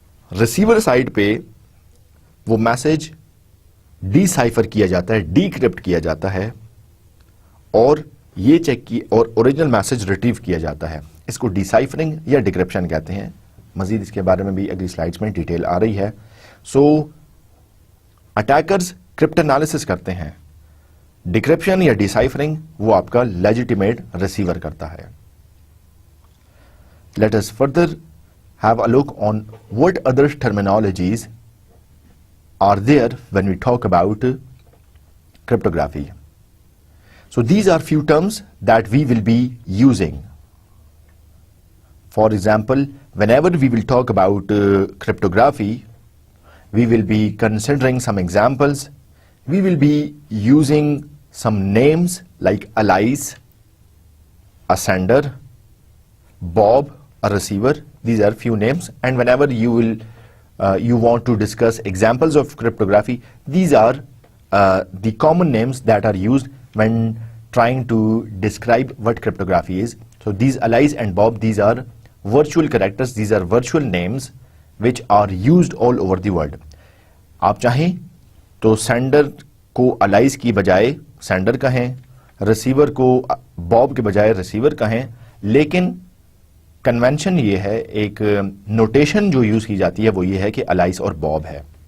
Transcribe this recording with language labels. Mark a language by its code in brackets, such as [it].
[ur] Receiver side پہ وہ message D cipher کیا جاتا ہے، ڈی کرپٹ کیا جاتا ہے اور یہ چیک کی اور اوریجنل میسج ریٹریو کیا جاتا ہے. اس کو ڈی سائفرنگ یا ڈیکرپشن کہتے ہیں. مزید اس کے بارے میں بھی اگلی سلائیڈز میں ڈیٹیل آ رہی ہے. سو اٹیکرز کرپٹ انالیسس کرتے ہیں، ڈیکرپشن یا ڈیسائفرنگ وہ آپ کا لیجیٹیمیٹ ریسیور کرتا ہے. [en] Let us further have a look on what other terminologies are there when we talk about cryptography. So these are few terms that we will be using. For example, whenever we will talk about cryptography, we will be considering some examples. We will be using some names like Alice, Ascender, Bob, a receiver. These are few names, and whenever you want to discuss examples of cryptography, these are the common names that are used when trying to describe what cryptography is. So these Alice and Bob, these are virtual characters, these are virtual names which are used all over the world. [ur] آپ چاہیں تو sender کو allies کی بجائے sender کہیں, receiver کو باب کے بجائے ریسیور کہیں, لیکن کنونشن یہ ہے, ایک نوٹیشن جو یوز کی جاتی ہے وہ یہ ہے کہ الائز اور باب ہے.